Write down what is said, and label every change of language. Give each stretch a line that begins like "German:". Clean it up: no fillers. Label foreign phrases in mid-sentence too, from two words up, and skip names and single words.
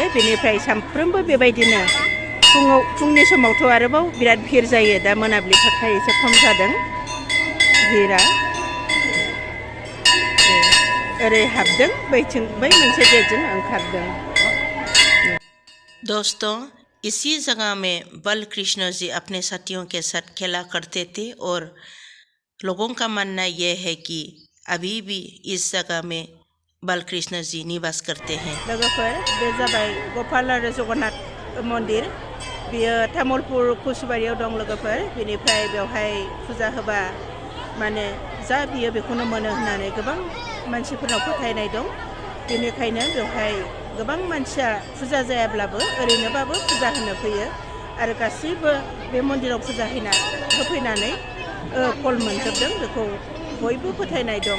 Bodo: बेनिफ्राय सानफ्रोमबो बेबायदिनो फुंनि समावथ' आरोबाव बिराद भिर जायो। दा मोनाबिलि थाखाय एसे खम जादों भिरा। ओरै हाबदों, बैथिं बै मोनसे गेटजों ओंखारदों।
Hindi: दोस्तों, इसी जगह में बालकृष्ण जी अपने साथियों के साथ खेला करते थे और लोगों का मानना यह है कि अभी भी इस जगह में बालकृष्ण जी निवास करते हैं।
Bodo: लोगोफोर बे जाबाय गोपाल आरो जगन्नाथ मन्दिर। बेयो तामुलपुर कुसुबारियाव दं लोगोफोर। बेनिफ्राय बेवहाय फुजा होबा माने जा बियो बेखौनो मोनो होननानै गोबां मानसिफोरनाव फोथायनाय दं। बेनिखायनो बेवहाय गोबां मानसिया फुजा जायाब्लाबो ओरैनोबाबो फुजा होनो फैयो आरो गासैबो बे मन्दिराव फुजा होफैनानै फल मोनजोबदों, बेखौ बयबो फोथायनाय दं।